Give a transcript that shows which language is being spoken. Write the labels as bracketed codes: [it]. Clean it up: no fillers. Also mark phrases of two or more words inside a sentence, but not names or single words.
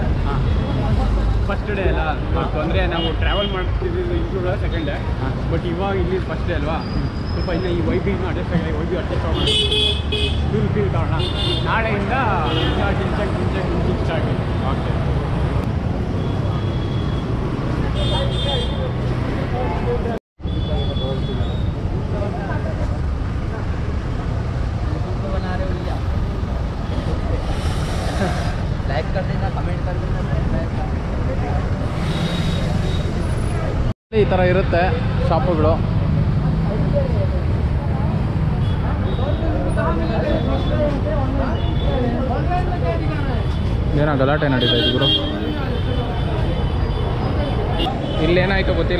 [en] first day [kn] ಅಲ್ಲ ತೊಂದರೆ, ನಾವು ಟ್ರಾವೆಲ್ ಮಾಡ್ತಿದ್ದು [en] include second day. [kn] ಬಟ್ ಇವಾಗ ಇಲ್ಲಿ [en] first day [kn] ಅಲ್ವಾ, ಸ್ವಲ್ಪ ಇನ್ನು ಈ ವೈಬಿನ ಅಡ್ಜಸ್ಟ್ ಆಗಿ ಅಡ್ಜಸ್ಟ್ ಆಗೋಣ, ಫೀಲ್ ತಗೋಣ. ನಾಳೆಯಿಂದ ಸ್ಟಾರ್ಟ್. ಓಕೆ. [hi] लाइक कर देना, कमेंट कर देना. [kn] ಈ ಥರ ಇರುತ್ತೆ ಶಾಪುಗಳು. ಏನೋ ಗಲಾಟೆ ನಡೀತಾ ಇದೆ ಗುರು. ಇಲ್ಲೇನಾಯಿತು ಗೊತ್ತಿಲ್ಲ.